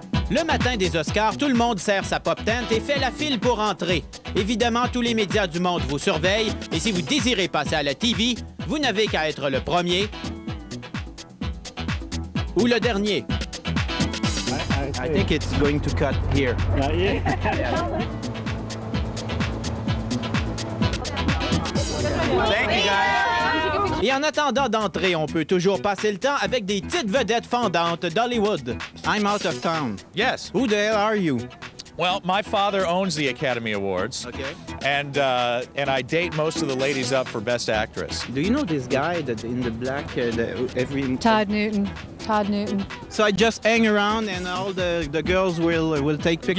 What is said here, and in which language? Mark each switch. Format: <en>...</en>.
<fr>Le matin des Oscars, tout le monde serre sa pop tent et fait la file pour entrer. Évidemment, tous les médias du monde vous surveillent et si vous désirez passer à la TV, vous n'avez qu'à être le premier ou le dernier.</fr> <en>I think it's going to cut here. Thank you, guys.</en> <fr>Et en attendant d'entrer, on peut toujours passer le temps avec des petites vedettes fondantes d'Hollywood.</fr> <en>I'm out of town. Yes. Who the hell are you? Well, my father owns the Academy Awards. Okay. And I date most of the ladies up for Best Actress. Do you know this guy that in the black Todd Newton. Todd Newton. So I just hang around and all the girls will take pictures</en>